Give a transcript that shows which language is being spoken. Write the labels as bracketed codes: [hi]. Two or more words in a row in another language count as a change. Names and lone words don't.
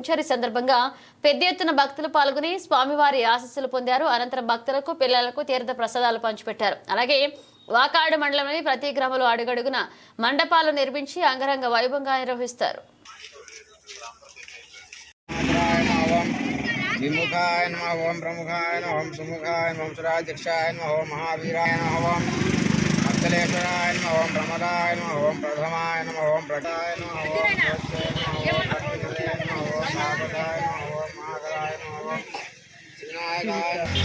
[te] ఈ సందర్భంగా పెద్ద ఎత్తున భక్తులు పాల్గొని స్వామివారి ఆశీస్సులు పొందారు. అనంతరం భక్తులకు పిల్లలకు తీర్థ ప్రసాదాలు పంచిపెట్టారు. అలాగే వాకాడు మండలంలోని ప్రతి గ్రామంలో అడుగడుగున మండపాలు నిర్మించి అంగరంగ వైభవంగా నిర్వహిస్తారు. [sa] विमुखाय नमः ओम प्रमुखाय नमः ओम सुमुखाय नमः ओम सुराध्यक्षाय नमः ओम महावीराय नमः ओम अखिलेश्वराय नमः ओम प्रमदाय नमः ओम प्रथमाय नमः ओम प्रदाय नमः ओम ज्योत्स्ये नमः ओम अग्निवे नमः ओम महापदाय नमः ओम महाकराय नमः ओम विनायकाय